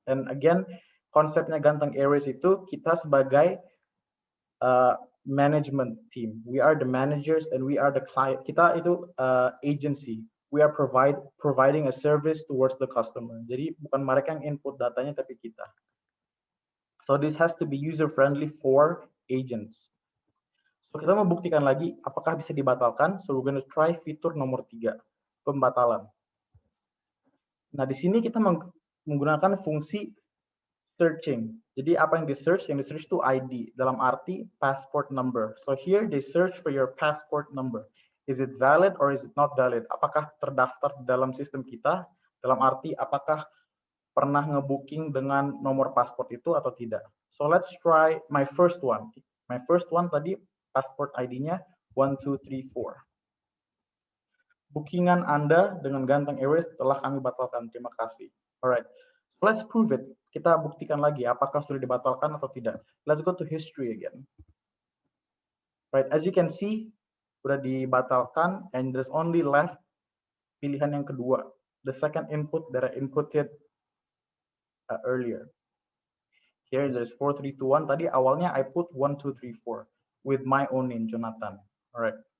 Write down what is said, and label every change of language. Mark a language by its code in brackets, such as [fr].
[id] And again, konsepnya Gantung Airways itu kita sebagai management team. [en] We are the managers and we are the client. [id] Kita itu agency. [en] We are providing a service towards the customer. [id] Jadi bukan mereka yang input datanya tapi kita. [en] So this has to be user friendly for agents. [id] So kita mau buktikan lagi apakah bisa dibatalkan. [en] So we're going to try [id] fitur nomor 3, pembatalan. Nah di sini kita menggunakan fungsi searching. Jadi apa yang di search? Yang di search itu ID dalam arti passport number. [en] So here they search for your passport number. Is it valid or is it not valid? [id] Apakah terdaftar dalam sistem kita? Dalam arti apakah pernah ngebooking dengan nomor pasport itu atau tidak? [en] So let's try my first one. My first one tadi passport ID-nya 1234. [id] Bookingan Anda dengan Gantung Airways telah kami batalkan. Terima kasih. [en] Alright. So let's prove it. [id] Kita buktikan lagi apakah sudah dibatalkan atau tidak. [en] Let's go to history again. Right, as you can see, [id] sudah dibatalkan [en] and there's only left [id] pilihan yang kedua, [en] the second input that I inputted earlier. Here there's 4321. [id] Tadi awalnya [en] I put 1234 with my own name, Jonathan. All right.